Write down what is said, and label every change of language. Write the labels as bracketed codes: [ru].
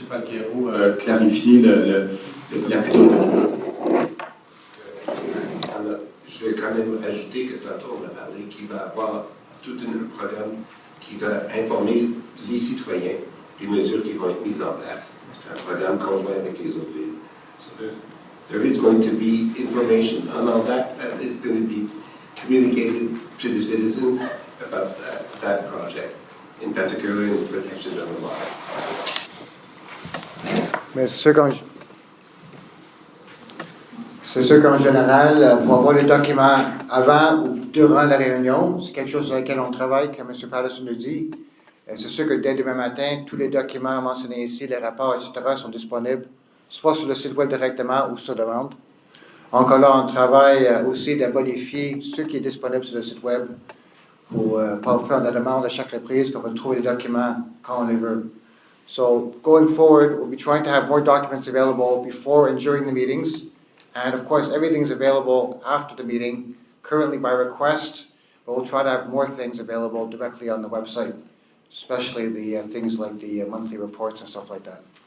[fr] Falquero clarifier l'accès au document. Je vais quand même ajouter que tantôt on a parlé qu'il va y avoir tout un programme qui va informer les citoyens des mesures qui vont être mises en place. C'est un programme conjoint avec les autres villes. [en] So there is going to be information on all that is going to be communicated to the citizens about that project, in particular in the protection of the water. [fr] Mais c'est sûr qu'en général, pour avoir les documents avant ou durant la réunion, c'est quelque chose sur lequel on travaille, comme M. Patterson nous dit. C'est sûr que dès demain matin, tous les documents mentionnés ici, les rapports, etc., sont disponibles, soit sur le site web directement ou sur demande. Encore là, on travaille aussi de bonifier ce qui est disponible sur le site web pour pas faire de demande à chaque reprise, qu'on va trouver les documents quand on les veut. [en] So, going forward, we'll be trying to have more documents available before and during the meetings. And of course, everything is available after the meeting, currently by request, but we'll try to have more things available directly on the website, especially the things like the monthly reports and stuff like that.